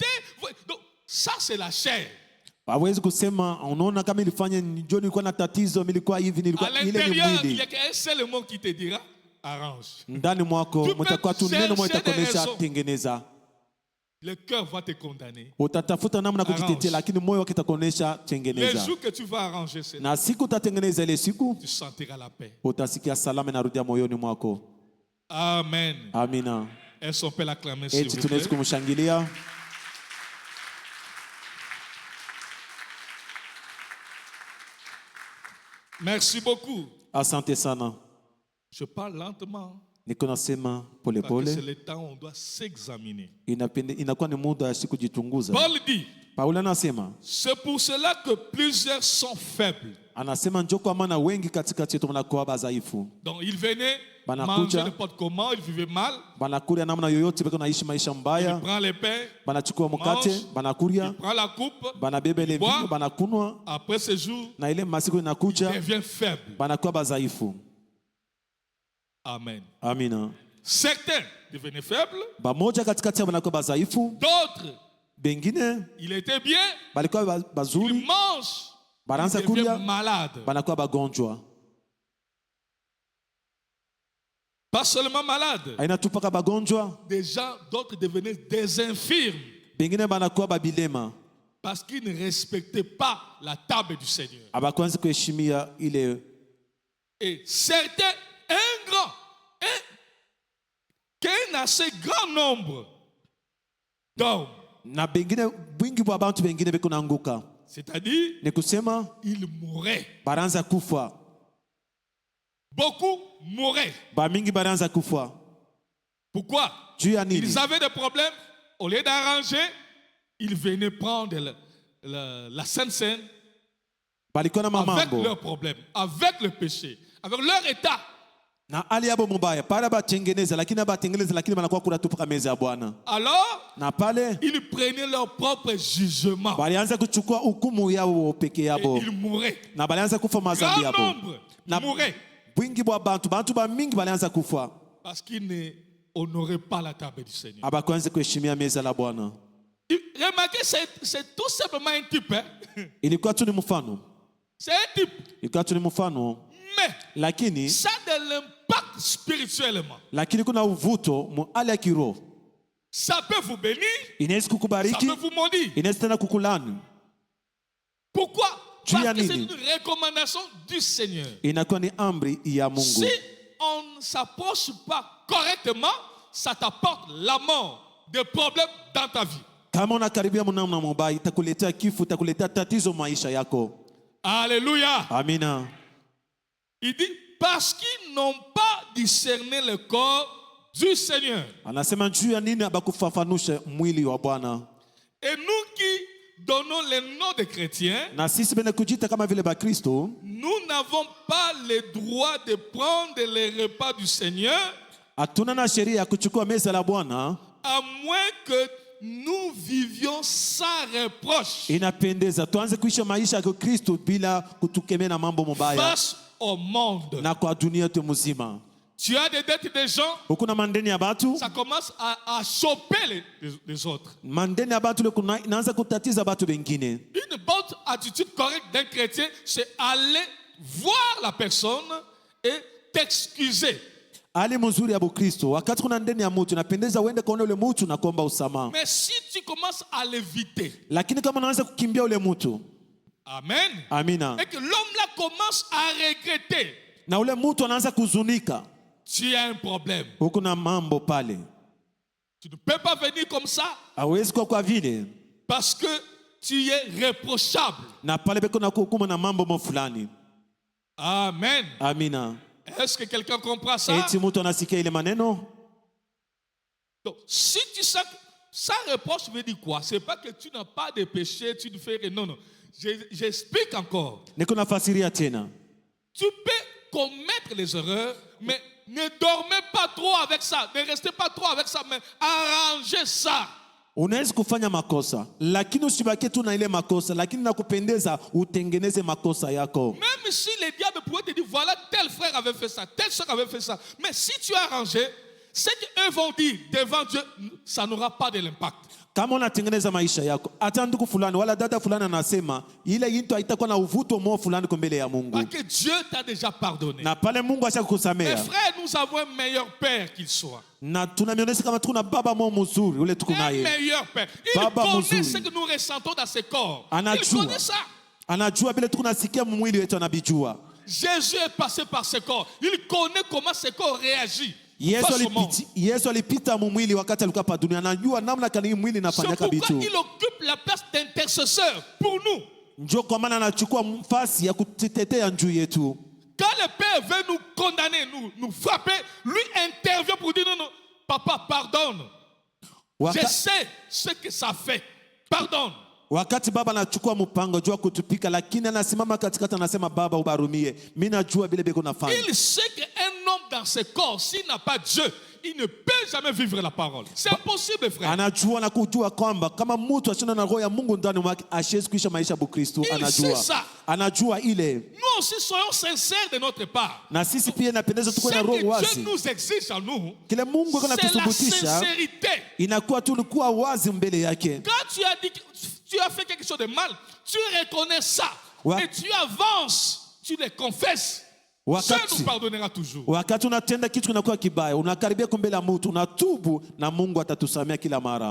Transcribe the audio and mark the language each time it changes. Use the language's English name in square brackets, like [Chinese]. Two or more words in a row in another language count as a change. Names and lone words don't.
[French] Donc, ça, c'est la chair. À l'intérieur, il y a qu'un seul mot qui te dira arrange. Tu peux chercher des raisons. le cœur va te condamner. [Swahili] Utatafuta namna kujitetea, lakini moyo wako utakuonesha [French] Les [Swahili] tengeneza. [French] jours que tu vas arranger cela, [Swahili] Na siku utatengeneza ile siku, [French] tu sentiras la paix. [Swahili] utasikia salama inarudia moyoni mwako. [French] Amen. [Swahili] Amina. [French] Est-ce qu'on peut l'acclamer, s'il [Swahili] Eti [French] vous [Swahili] tunaweza [French] plaît? [Swahili] kumshangilia. [French] Merci beaucoup. [Swahili] Asante sana. [French] Je parle lentement. [Swahili] Niko nasema [French] Parce que [Swahili] polepole. [French] c'est le temps où on doit s'examiner. [Swahili] Inakuwa ni muda ya siku jitunguza. [French] Paul dit, [Swahili] Paulo anasema, [French] c'est pour cela que plusieurs sont faibles. [Swahili] anasema njoo kwa maana wengi katikati yetu wanakuwa dhaifu. [French] Donc ils venaient [Swahili] Banakuja. [French] manger n'importe comment, ils vivaient mal. [Swahili] Banakuria namna yoyote beko naishi maisha [French] Il [Swahili] mbaya. [French] prend les pains, [Swahili] Banachukua mkate, [French] mange, [Swahili] banakuria, [French] il prend la coupe. [Swahili] banabeba ile [French] boit. [Swahili] vino, banakunwa, [French] Après ce jour, [Swahili] na ile masiku [French] il [Swahili] inakuja [French] devient faible. [Swahili] banakuwa dhaifu. [French] Amen. [Swahili] Amina. [French] Certains devenaient faibles, [Swahili] Bamoja katikati yao banakuwa dhaifu, [French] d'autres, [Swahili] bengine [French] il était bien, [Swahili] balikuwa [French] ils [Swahili] bazuri, [French] mangent, [Swahili] banaanza [French] ils deviennent [Swahili] kulia, [French] malades. [Swahili] banakuwa bagonjwa. [French] Pas seulement malades, [Swahili] Aina tu paka bagonjwa, [French] des gens, d'autres devenaient des infirmes [Swahili] bengine banakuwa babilema. [French] parce qu'ils ne respectaient pas la table du Seigneur. [Swahili] Abakwanza kuheshimia ile. [French] Et certains, qu'un assez grand nombre d'hommes, [Swahili] Na bengine bwingi bwa bantu bengine beko naanguka. [French] c'est-à-dire, [Swahili] Ni kusema [French] ils mouraient. [Swahili] baranza kufa. [French] Beaucoup mouraient. [Swahili] Bamingi baranza kufa. [French] Pourquoi? [Swahili] Juu ya nini? [French] Ils avaient des problèmes. Au lieu d'arranger, ils venaient prendre la Sainte Seine [Swahili] Balikuwa na [French] avec [Swahili] mamambo. [French] leurs problèmes, avec le péché, avec leur état. [Swahili] Na hali yabo mubaya. Para batengeneza lakini abatengeneza lakini banakuwa kula tu paka meza ya Bwana. [French] Alors, [Swahili] Na pale [French] ils prenaient leur propre jugement [Swahili] balianza kuchukua hukumu yao peke [French] et [Swahili] yabo. [French] ils mouraient. [Swahili] Na balianza kufa mazambi [French] Grand [Swahili] yabo. [French] nombre [Swahili] Na [French] mouraient [Swahili] bwingi bwa bantu ba mingi balianza kufa. [French] parce qu'ils ne honoraient pas la table du Seigneur. [Swahili] Abakwanza kuheshimia meza la Bwana. [French] Remarquez, c'est tout simplement un type. Hein? [Swahili] Ilikuwa tu ni mfano. [French] C'est un type. [Swahili] Ilikuwa tu ni mfano. [French] Mais [Swahili] Lakini [French] ça a de l'impact spirituellement. [Swahili] lakini kuna uvuto mu hali ya kiroho. [French] Ça peut vous bénir, [Swahili] Inaweza [French] ça [Swahili] kukubariki, [French] peut vous maudire. [Swahili] inaweza tena kukulani. [French] Pourquoi? Tu y Parce as que c'est [Swahili] nini? [French] une recommandation du Seigneur. [Swahili] Inakuwa ni amri ya Mungu. [French] Si on ne s'approche pas correctement, ça t'apporte la mort, des problèmes dans ta vie. [Swahili] Kama unakaribia mnamna mubaya itakuletea kifo, itakuletea tatizo maisha yako. [French] Alléluia. [Swahili] Amina. [French] Il dit, parce qu'ils n'ont pas discerné le corps du Seigneur. [Swahili] Anasema juu ya nini abakufafanusha mwili wa Bwana. [French] Et nous qui donnons les noms de chrétiens, [Swahili] Na sisi bene kujita kama vile Bakristo, [French] nous n'avons pas le droit de prendre les repas du Seigneur [Swahili] hatuna na sheria ya kuchukua meza la Bwana, [French] à moins que nous vivions sans reproche [Swahili] inapendeza tuanze kuishi maisha ya Kristo bila kutukemea na mambo mabaya [French] face au monde. [Swahili] na kwa dunia yote mzima. [French] Tu as des dettes des gens, [Swahili] Huko na mandeni ya batu, [French] ça commence à choper les autres. [Swahili] mandeni ya batu leko inaanza kutatiza batu bengine. [French] Une bonne attitude correcte d'un chrétien, c'est aller voir la personne et t'excuser. [Swahili] Hali mzuri ya Kristo, wakati kuna ndeni ya mtu inapendeza uende kaone ule mtu na kuomba usamaha. [French] Mais si tu commences à l'éviter, [Swahili] Lakini kama unaanza kukimbia ule mtu, [French] amen, [Swahili] amina, [French] et que l'homme là commence à regretter, [Swahili] na ule mtu anaanza kuzunika, [French] tu as un problème. [Swahili] huko na mambo pale. [French] Tu ne peux pas venir comme ça [Swahili] Hawezi kwa vile [French] parce que tu es reprochable. [Swahili] na pale beko na kuhukumu na mambo fulani. [French] Amen. [Swahili] Amina. [French] Est-ce que quelqu'un comprend ça? [Swahili] Eti mtu anasikia ile maneno? [French] Donc, si tu sens que ça reproche veut dire quoi? C'est pas que tu n'as pas de péché, tu ne fais rien. Non, non. J'explique encore. [Swahili] Niko nafasiria tena. [French] Tu peux commettre les erreurs, mais ne dormez pas trop avec ça. Ne restez pas trop avec ça, mais arrangez ça. [Swahili] Unaweza kufanya makosa, lakini usibaki tu na ile makosa, lakini nakupendeza utengeneze makosa yako. [French] Même si les diables pourraient te dire, voilà, tel frère avait fait ça, telle soeur avait fait ça. Mais si tu as arrangé, ce qu'eux vont dire devant Dieu, ça n'aura pas de l'impact. [Swahili] Kama unatengeneza maisha yako, hata ndugu fulani wala dada fulani anasema, ile yinto haitakuwa na uvuto mo fulani kwa mbele ya Mungu. [French] Parce que Dieu t'a déjà pardonné. [Swahili] Na pale Mungu ashakusamea. [French] Mes frères, nous avons un meilleur père qu'il soit. [Swahili] Na tunamionyesha kama tuko na baba mo mzuri ule tuko naye. [French] Un meilleur père. Il connaît ce que nous ressentons dans ce corps. Il connaît ça. [Swahili] Anajua vile tuko nasikia mwili wetu anabijua. [French] Jésus est passé par ce corps. Il connaît comment ce corps réagit. [Swahili] Yesu alipita mwili wakati alikuwa hapa dunia, anajua namna gani mwili inafanyaka vitu. [French] C'est pourquoi il occupe la place d'intercesseur pour nous. [Swahili] Ndio kwa maana anachukua nafasi ya kutetea juu yetu. [French] Quand le Père veut nous condamner, nous frapper, lui intervient pour dire non, papa, pardonne. Je sais ce que ça fait. Pardonne. [Swahili] Wakati baba anachukua mpango jua kutupika, lakini anasimama katikati anasema baba ubarumie. Mimi najua vile beko nafanya. [French] Il sait qu'un homme dans ce corps, s'il n'a pas Dieu, il ne peut jamais vivre la parole. C'est impossible, frère. [Swahili] Anajua na kujua kwamba kama mtu ashina na roho ya Mungu ndani mwake ashezi kuisha maisha ya Kristo. Anajua. Anajua ile. [French] Nous aussi soyons sincères de notre part. [Swahili] Na sisi pia inapendeza tuwe na roho wazi. [French] Dieu nous exige en nous. [Swahili] Kile Mungu anatusubutisha. [French] C'est la sincérité. [Swahili] Inakuwa tulikuwa wazi mbele yake. [French] Quand tu as dit que tu as fait quelque chose de mal, tu reconnais ça. Et tu avances, tu les confesses. Dieu nous pardonnera toujours. [Swahili] Wakati unatenda kitu kinakuwa kibaya, unakaribia mbele ya mtu, unatubu na Mungu atatusamea kila mara.